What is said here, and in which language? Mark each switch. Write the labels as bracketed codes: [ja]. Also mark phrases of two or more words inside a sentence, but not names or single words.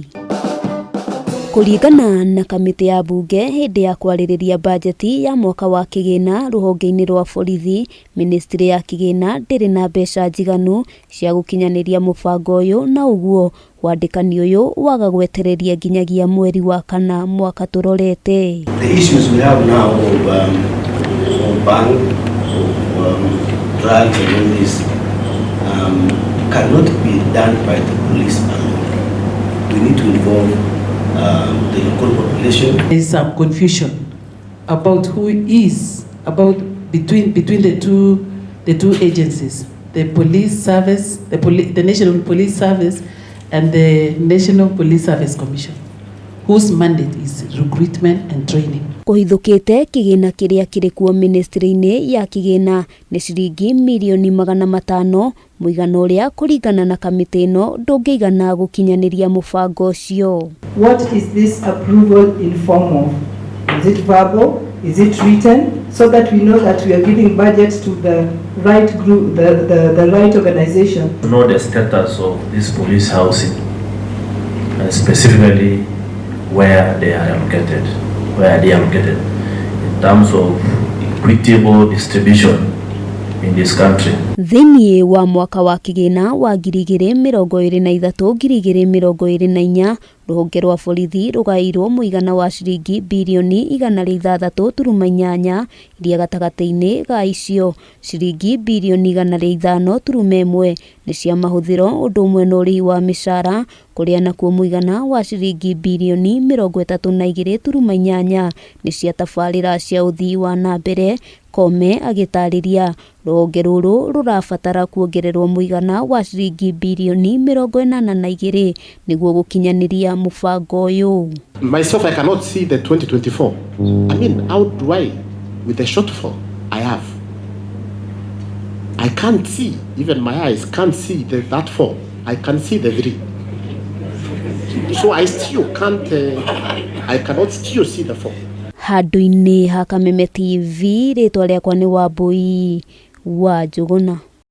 [ki] Kuringana na kamiti ya mbunge hindi ya kwarĩrĩria bajeti ya mwaka wa kigina ruhonge-ini rwa borithi, ministry ya kigina ndĩrĩ na mbeca njiganu cia gukinyaniria mubango uyu, na uguo wandikani uyu waga gwetereria nginyagia mweri wa kana mwaka turorete. [en] The issues we have now of bank, drugs and all this cannot be done by the police alone. We need to involve the local population. There is some confusion about who is between the two agencies, the police service, the National Police Service and the National Police Service Commission, whose mandate is recruitment and training. [ki] Kuhithukite kigina kiria kiri kuo ministry-ini ya kigina ni ciringi milioni 500, muigana uria kuringana na kamiti ino ndungĩigana gukinyaniria mubango ucio. [en] What is this approval in form of? Is it verbal? Is it written? So that we know that we are giving budgets to the right group, the right organization. To know the status of this police housing, and specifically where they are located in terms of equitable distribution in this country. [ki] Thĩinĩ wa mwaka wa kigina wa 2023-2024 ruhonge rwa borithi rugairwo muigana wa ciringi bilioni 106.8 iria gatagati-ini ga icio ciringi bilioni 105.1 ni cia mahuthiro undu umwe na urihi wa mishara kuria nakuo muigana wa ciringi bilioni 32.8 ni cia tabarĩra cia uthii wa na mbere. Koome agitariria ruhonge ruru rurabatara kuongererwo muigana wa ciringi bilioni 82 niguo gukinyaniria mubango uyu. [en] Myself, I cannot see the 2024. I mean, how do I, with the shortfall I have? I can't see, even my eyes can't see that 4. I can see the 3. So I still can't, I cannot still see the 4. [ki] Handu-ini ha Kameme TV, ritwa riakwa ni Wambui wa Njuguna.